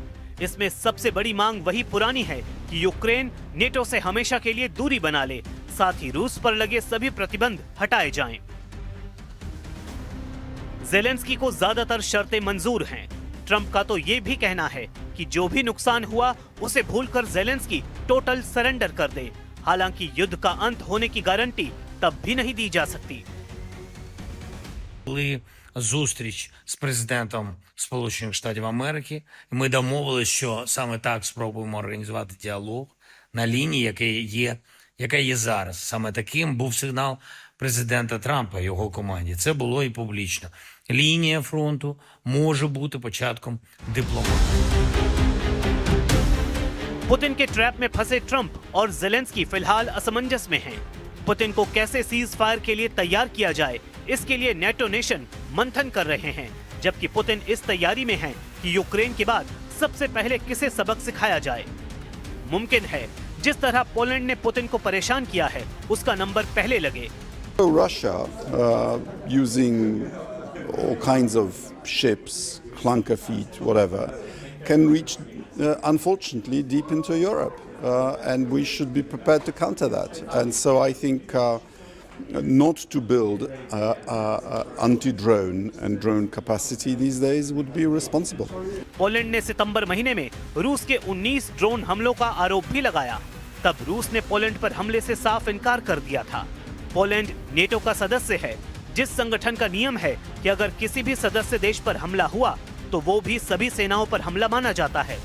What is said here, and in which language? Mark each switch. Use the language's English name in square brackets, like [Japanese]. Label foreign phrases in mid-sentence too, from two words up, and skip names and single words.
[Hindi] इसमें सबसे बड़ी मांग वही पुरानी है कि यूक्रेन नेटो से हमेशा के लिए दूरी बना ले, साथ ही रूस पर लगे सभी प्रतिबंध हटाए जाएं। जेलेंस्की को ज्यादातर शर्तें मंजूर हैं। ट्रंप का तो ये भी कहना है कि जो भी नुकसान हुआ उसे भूलकर जेलेंस्की [English] total surrender [Hindi] कर दे। हालांकि युद्ध का अंत होने की गारंटी तब भी नहीं दी जा सकती। [Ukrainian] Були зустріч з президентом Сполучених Штатів Америки, і ми домовилися, що саме так спробуємо організувати діалог на лінії, яка є зараз. Саме таким був сигнал президента Трампа, його команді. Це було і публічно. Лінія фронту може бути початком дипломатії. [Hindi] पुतिन के ट्रैप में फंसे ट्रंप और जेलेंस्की फिलहाल असमंजस में हैं। पुतिन को कैसे [English] cease fire [Hindi] के लिए तैयार किया जाए, इसके लिए नेटो नेशन मंथन कर रहे हैं, जबकि पुतिन इस तैयारी में हैं कि यूक्रेन के बाद सबसे पहले किसे सबक सिखाया जाए। मुमकिन है जिस तरह पोलैंड ने पुतिन को परेशान किया है उसका नंबर पहले लगे। [English] Russia, using all kinds of ships, clunker feet, whatever, can reach, unfortunately, deep into Europe. And we should be prepared to counter that. And so I think not to build anti-drone and drone capacity these days would be responsible. [Hindi] पोलैंड ने सितंबर महीने में रूस के 19 ड्रोन हमलों का आरोप भी लगाया। तब रूस ने पोलैंड पर हमले से साफ इनकार कर दिया था। पोलैंड नेटो का सदस्य है, जिस संगठन का नियम है कि अगर किसी भी सदस्य देश पर हमला हुआ तो वो भी सभी सेनाओं पर हमला माना जाता है।